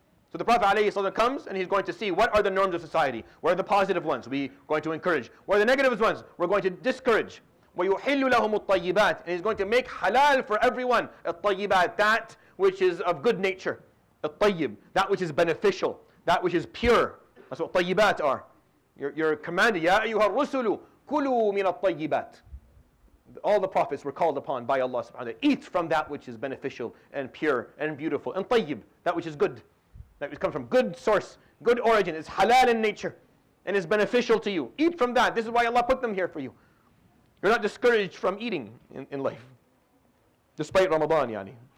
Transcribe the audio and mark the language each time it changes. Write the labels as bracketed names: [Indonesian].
[English] So the Prophet ﷺ comes and he's going to see what are the norms of society. What are the positive ones we're going to encourage? What are the negative ones we're going to discourage? [Arabic] وَيُحِلُّ لَهُمُ الطَّيِّبَاتِ. [English] And he's going to make halal for everyone. الطَّيِّبَات, that which is of good nature. الطَّيِّب, that which is beneficial. That which is pure. That's what طَيِّبات are. You're commanded, [Arabic] يَا أَيُّهَا الرُّسُلُ كُلُوا مِنَ الطَّيِّبَات. [English] All the prophets were called upon by Allah subhanahu wa ta'ala. Eat from that which is beneficial and pure and beautiful. And tayyib, that which is good. That which comes from good source, good origin. It's halal in nature and is beneficial to you. Eat from that. This is why Allah put them here for you. You're not discouraged from eating in life. Despite Ramadan, yani.